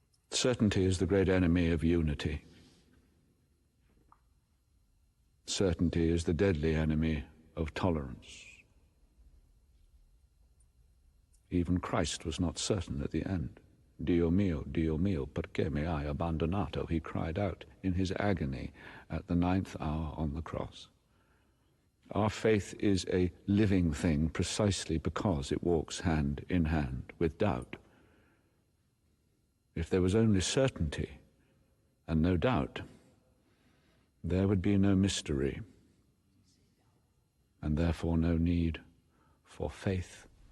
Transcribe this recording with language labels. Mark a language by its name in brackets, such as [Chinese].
[English] Certainty is the great enemy of unity. Certainty is the deadly enemy of tolerance. Even Christ was not certain at the end. [Italian] Dio mio, perché mi hai abbandonato? [English] He cried out in his agony at the 9th hour on the cross. Our faith is a living thing precisely because it walks hand in hand with doubt. If there was only certainty and no doubt, there would be no mystery, and therefore no need for faith.